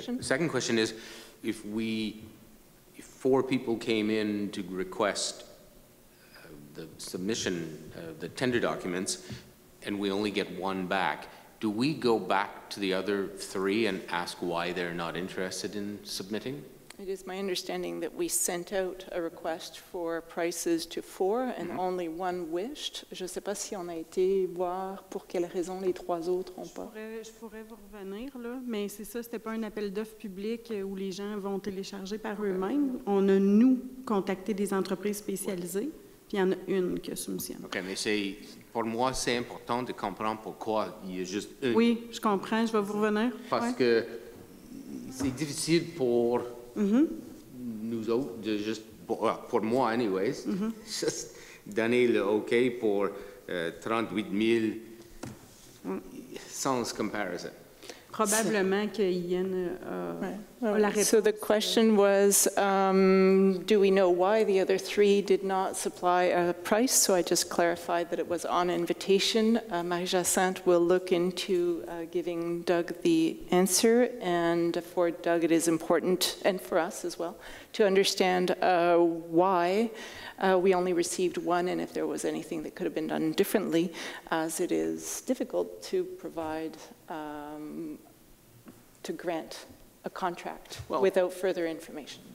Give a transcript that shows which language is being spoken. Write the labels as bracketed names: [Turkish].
[English] The second question is, if 4 people came in to request the submission, the tender documents, and we only get 1 back, do we go back to the other 3 and ask why they're not interested in submitting? It is my understanding that we sent out a request for prices to 4 and only 1 wished. [French] Je ne sais pas si on a été voir pour quelles raisons les 3 autres n'ont pas. Je pourrais vous revenir, là, mais c'est ça, c'était pas un appel d'offres public où les gens vont télécharger par eux-mêmes. On a, nous, contacté des entreprises spécialisées, puis il y en a une qui a soumissionné. OK, mais pour moi, c'est important de comprendre pourquoi il y a juste une. Oui, je comprends, je vais vous revenir. Parce que c'est difficile pour nous autres, pour moi, anyways, juste donner le OK pour 38 000 sans comparison. Probablement que Ian a la réponse. [English] So the question was, do we know why the other 3 did not supply a price? So I just clarified that it was on invitation. Marie-Jacinthe will look into giving Doug the answer. And for Doug, it is important, and for us as well, to understand why we only received 1 and if there was anything that could have been done differently, as it is difficult to provide to grant a contract without further information.